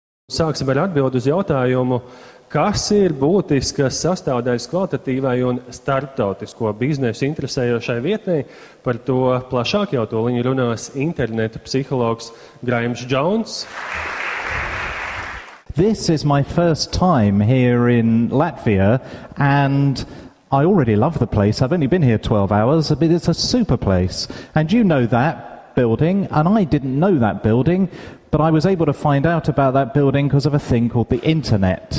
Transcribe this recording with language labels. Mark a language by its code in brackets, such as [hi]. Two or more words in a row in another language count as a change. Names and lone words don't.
[lv] Sāksim ar atbildi uz jautājumu, kas ir būtiskas sastāvdaļas kvalitatīvai un starptautisko biznesu interesējošai vietnei. Par to plašāk jau tūliņ runās interneta psihologs Grahams Jones. [en] This is my first time here in Latvia, and I already love the place. I've only been here 12 hours, but it's a super place. And you know that building, and I didn't know that building, but I was able to find out about that building because of a thing called the internet.